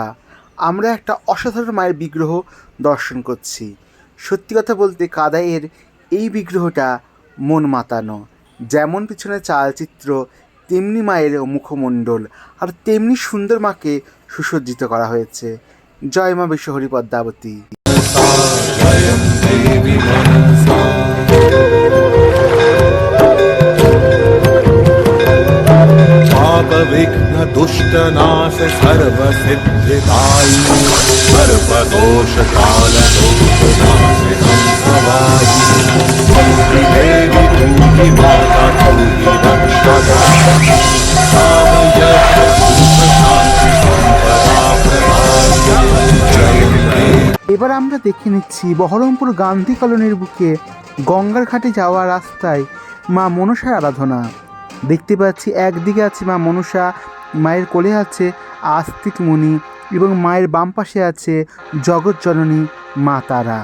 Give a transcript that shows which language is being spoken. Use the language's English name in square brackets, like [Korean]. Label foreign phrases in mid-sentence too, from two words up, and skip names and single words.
[Bangla] আমরা একটা অসাধারণ মায়ের বিগ্রহ দর্শন করছি। সত্যি কথা বলতে কাদাইয়ের এই বিগ্রহটা মন মাতানো। যেমন পিছনে চালচিত্র, তেমনি মায়ের মুখমণ্ডল, আর তেমনি সুন্দর মাকে সুসজ্জিত করা হয়েছে। জয় মা বিশ্বহরী পদ্মাবতী। [Sanskrit] पाप विघ्न दुष्ट नाश सर्व सिद्धिदायिनी सर्वदोष काल दोष नाशिनी सवायिनी देवी दूहि माता दूहि रक्षदा काम यश सुख शांति संपदा प्रदायिनी जय देवी। [Bangla] এবার আমরা দেখে নিচ্ছি বহরমপুর গান্ধী কলোনির বুকে গঙ্গার ঘাটে যাওয়ার রাস্তায় মা মনসার আরাধনা। দেখতে পাচ্ছি একদিকে আছে মা মনসা, মায়ের কোলে আছে আস্তিক মুনি এবং মায়ের বাম পাশে আছে জগৎ জননী মা তারা।